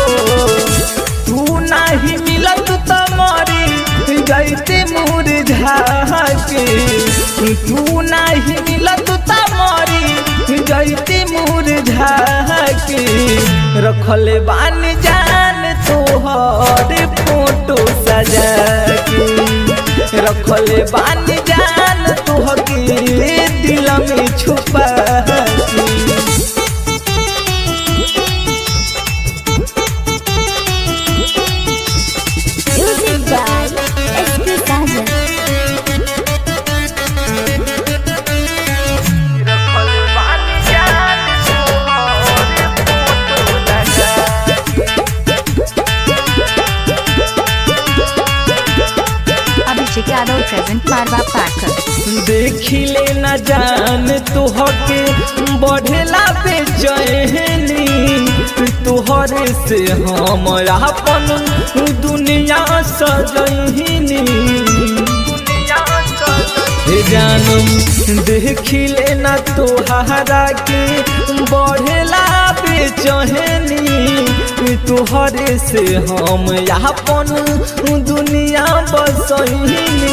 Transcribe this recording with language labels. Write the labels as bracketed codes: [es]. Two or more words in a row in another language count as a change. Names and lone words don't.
[bho] तू नहीं मिलत त मरी जैते मुरझा के, तू नहीं मिलत त मरी जैते मुरझा के रखल बानी जान तोहर फोटो सजा के, रखल बानी जान तोहके दिल में छुपा के। [en] Music by SP Sajan. Abhishek Yadav Present Marwa Packer. [bho] देखिले न जान तोहके बढ़ेला बेचैनी, तोहरे से हम अपन दुनिया सजहिनी। हे जानम देखिले न तोहरा के बढ़ेला बेचैनी, तोहरे से हम अपन दुनिया बसहिनी।